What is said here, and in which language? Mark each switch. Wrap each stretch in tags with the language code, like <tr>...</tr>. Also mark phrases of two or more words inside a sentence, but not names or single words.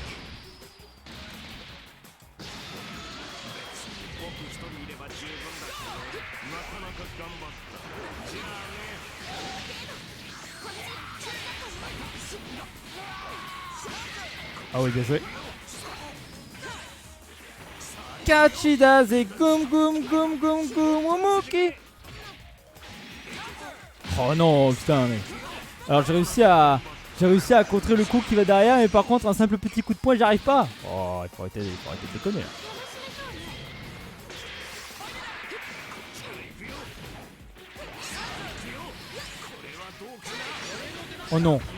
<fr>Ah oui, bien joué. Kachidaze gum gum gum gum gum umuki. Oh non, putain. Mais... Alors j'ai réussi à contrer le coup qui va derrière, mais par contre un simple petit coup de poing, j'y arrive pas. Oh, il faut arrêter de déconner. Là. Oh non.</fr>